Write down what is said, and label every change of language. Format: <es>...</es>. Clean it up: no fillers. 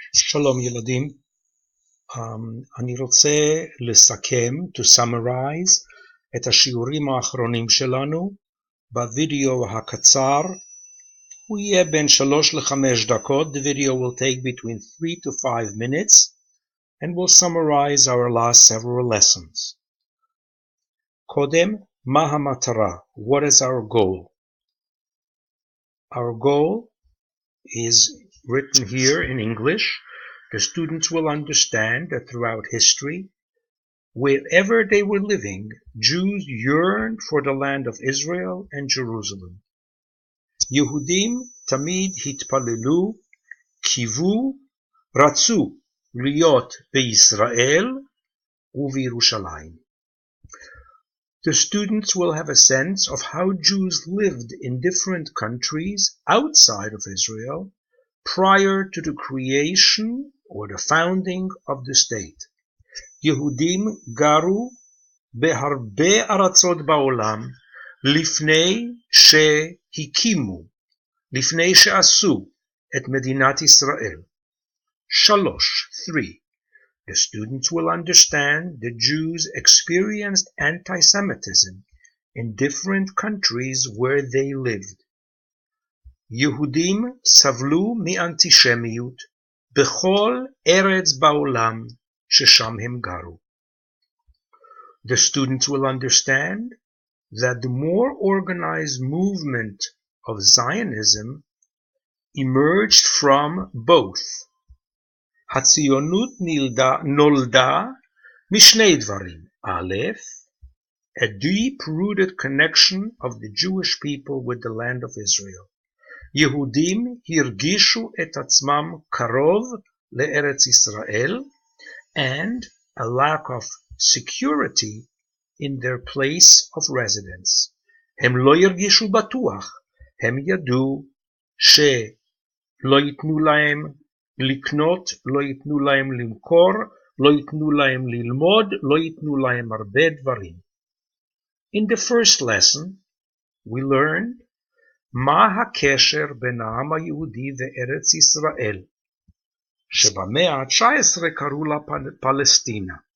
<he>שלום ילדים, אני רוצה לסכם,</he> <en>to summarize,</en> <he>את השיעורים האחרונים שלנו בווידאו הקצר. הוא יהיה בין 3 ל-5 דקות.</he> <en>The video will take between 3 to 5 minutes and will summarize our last several lessons.</en> <he>קודם, מה המטרה?</he> <en>What is our goal? Our goal is written here in English. The students will understand that throughout history, wherever they were living, Jews yearned for the land of Israel and Jerusalem.</en> <he>יהודים תמיד התפללו, קיוו, רצו להיות בישראל ובירושלים.</he> <en>The students will have a sense of how Jews lived in different countries outside of Israel prior to the creation or the founding of the state.</en> <he>יהודים גרו בהרבה ארצות בעולם לפני שהקימו, לפני שעשו את מדינת ישראל. 3.</he> <en>The students will understand that Jews experienced anti-Semitism in different countries where they lived.</en> <he>יהודים סבלו מאנטישמיות בכל ארץ בעולם ששם הם גרו.</he> <en>The students will understand that the more organized movement of Zionism emerged from both.</en> <he>הציונות נולדה משני דברים.</he> <en>א', a deep-rooted connection of the Jewish people with the land of Israel.</en> <he>יהודים הרגישו את עצמם קרוב לארץ ישראל,</he> <en>and a lack of security in their place of residence.</en> <he>הם לא הרגישו בטוח, הם ידעו שלא ייתנו להם לקנות, לא ייתנו להם למכור, לא ייתנו להם ללמוד, לא ייתנו להם הרבה דברים.</he> <en>In the first lesson, we learned</en> <he>מה הקשר בין העם היהודי וארץ ישראל, שבמאה ה-19 קראו לה פלסטינה.</he>